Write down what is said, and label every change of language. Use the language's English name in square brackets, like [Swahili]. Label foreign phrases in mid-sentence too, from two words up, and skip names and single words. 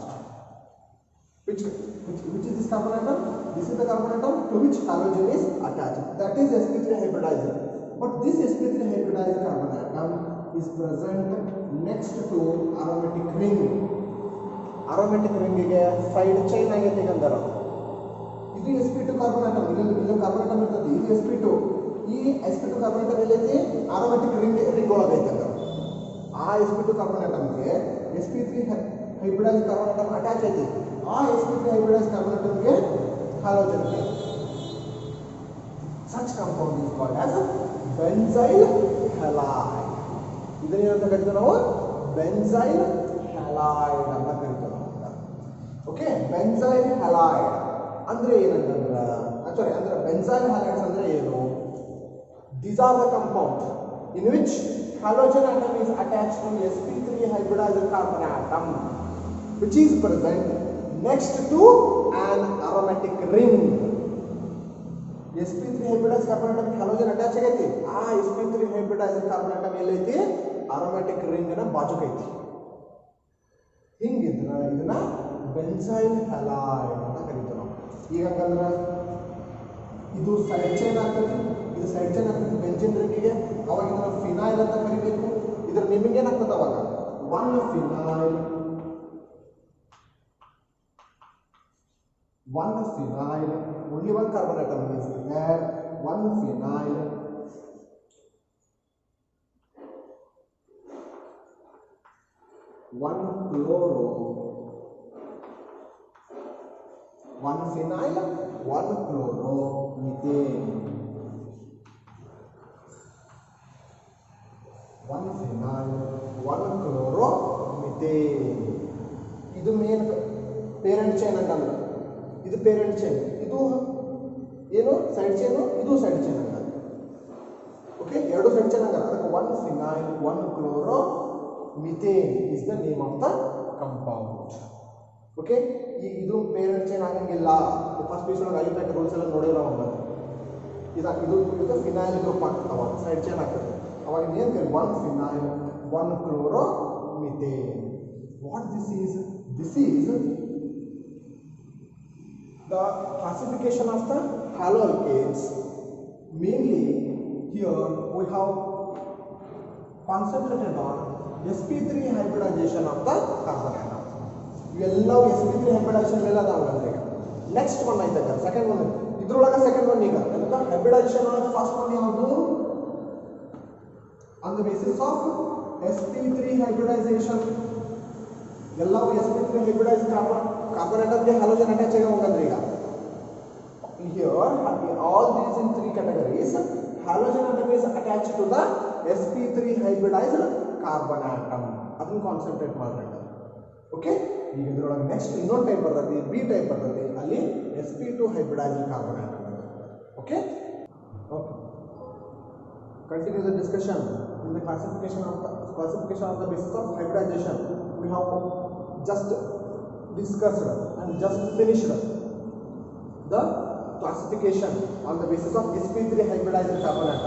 [English] Which is this carbon atom? This is the carbon atom to which halogen is attached. That is sp3 hybridized. But this sp3 hybridized carbon atom is present next to aromatic ring. Aromatic ring ಗೆ side chain [Kannada] ಆಗೈತೆ ಗಂಧರ. [English] ಇದು sp2 carbon atom. ಇದು carbon atom ಇರ್ತದೆ. ಇದು sp2. ಈ sp2 carbon atom ಎಲ್ಲೈತಿ? aromatic ring ಒಳಗೈತೆ. ಆ sp2 carbon atom ಗೆ sp3 hybridized carbon atom ಅಟ್ಯಾಚ್ ಐತಿ. ಆ sp3 hybridized carbon atom ಗೆ halogen ಇದೆ. Such compound is called as benzyl halide. [Kannada] ಇದನ್ನ ಏನಂತ ಕರಿತೀವಿ ನಾವು? [English] benzyl halide [Kannada] ಅಂತ ಕರಿತೀವಿ ನಾವು. ಓಕೆ, [English] benzyl halide [Kannada] ಅಂದ್ರೆ ಏನಂತಂದ್ರೆ ಅಂದ್ರೆ [English] benzyl halides [Kannada] ಅಂದ್ರೆ ಏನು? [English] These are the compounds in which halogen atom is attached to sp3 hybridized carbon atom which is present next to an aromatic ring. sp3 hybridized carbon atom halogen attach ಆಗೈತಿ. ಆ sp3 hybridized carbon atom ಎಲ್ಲೈತಿ? aromatic ring [Kannada] ನ ಬಾಜುಕ ಐತಿ. ಹಿಂಗಿದ್ರ ಇದನ್ನ [English] benzyl halide [Kannada] ಅಂತ ಕರೀತೀವಿ ನಾವು. ಈಗ ಹಂಗಂದ್ರ ಇದು [English] side chain [Kannada] ಆಗ್ತದೆ, ಇದು [English] side chain [Kannada] ಆಗ್ತದೆ [English] benzene ringಗೆ. [Kannada] ಅವಾಗ ಇದನ್ನ ಫಿನೈಲ್ ಅಂತ ಕರಿಬೇಕು. ಇದ್ರ ನಿಮಗೆ ಏನಾಗ್ತದೆ ಅವಾಗ? [English] one phenyl, only one carbon atom is there. One phenyl, one chloro, one phenyl, one chloromethane. One phenyl, one chloromethane. ಇದು main parent chain [Kannada] ಅಂತಂದ್ರೆ ಇದು [English] parent chain, [Kannada] ಇದು ಏನು [English] side chain, ಇದು side chain ಅಂತ. ಓಕೆ, ಎರಡು side chain ಹಂಗಲ್ಲ. ಅದಕ್ಕೆ one phenyl one chloromethane is the name of the compound. [Kannada] ಓಕೆ, ಈಗ ಇದು [English] parent chain [Kannada] ಆಗಂಗಿಲ್ಲ. [English] first piece ಒಳಗೆ aliphatic rules [Kannada] ಎಲ್ಲ ನೋಡಿರೋ ಇದು [English] phenyl group ಆಗ್ತವ, side chain ಆಗ್ತದೆ. [Kannada] ಅವಾಗ ಏನು ಕರಿ [English] one phenyl one chloromethane. what this is? This is the classification of the haloalkanes. Mainly here we have concentrated on sp3 hybridization of the carbon atom. [Kannada] ಇವೆಲ್ಲವೂ [English] sp3 hybridization [Kannada] ಎಲ್ಲ ಅದಾವಲ್ಲ. [English] next one ಆಯ್ತಕ್ಕ second one, ಇದ್ರೊಳಗೆ second one. [Kannada] ಈಗ ಹೈಬ್ರಿಡೈಸೇಷನ್ ಒಳಗೆ [English] first one [Kannada] ಯಾವುದು? [English] on the basis of sp3 hybridization. ಎಲ್ಲವೂ sp3 hybridized carbon atomಗೆ halogen attach [Kannada] ಆಗಿ ಹೋಗಂದ್ರೆ ಈಗ [English] here all these in three categories halogen atom is attached to the sp3 hybridized carbon atom. [Kannada] ಅದನ್ನ ಕಾನ್ಸಂಟ್ರೇಟ್ ಮಾಡ್ಬೇಕು. ಓಕೆ, ಈಗ ಇದರೊಳಗೆ ನೆಕ್ಸ್ಟ್ ಇನ್ನೊಂದು ಟೈಪ್ ಬರ್ತದೆ, [English] B type [Kannada] ಬರ್ತದೆ. [English] ಅಲ್ಲಿ sp2 hybridized carbon atom. ಓಕೆ ಓಕೆ, continue the discussion in the classification of the basis of hybridization. We have just discussed and just finished the classification on the basis of sp3 hybridized carbon atom.